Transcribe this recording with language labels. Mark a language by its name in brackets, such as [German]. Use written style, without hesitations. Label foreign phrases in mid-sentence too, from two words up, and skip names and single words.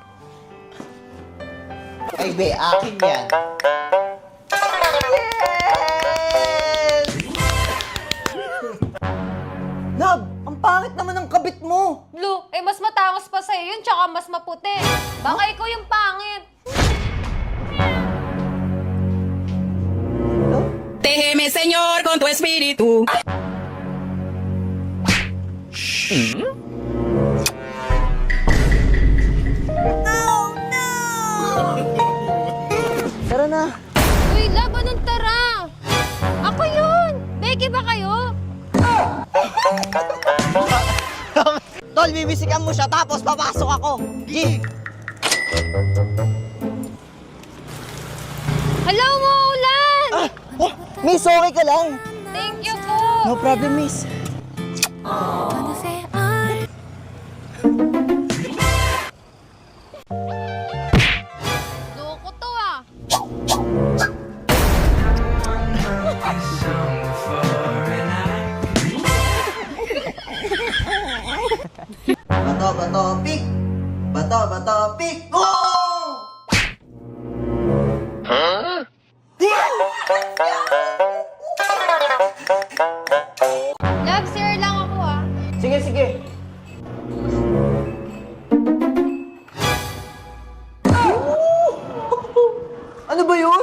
[Filipino] Ay, be, akin yan. Love, ang pangit naman ng kabit mo. Blue, mas matangos pa sa'yo yun, tsaka mas maputi. Baka ikaw yung pangit. [Spanish] Déjeme, Señor, con tu espíritu. [Filipino] Tara na. Uy, love, anong tara? Ako yun! Becky ba kayo? Tol, bibisikan mo siya tapos papasok ako. G. Hello, Maulan! Miss, okay ka lang? [English] Thank you po! No problem, miss. [Filipino] Loko to ah! Bato, pick. Bato, [English] pick. Go! [Filipino] Love, sir lang ako ah. Sige. Ano ba yun?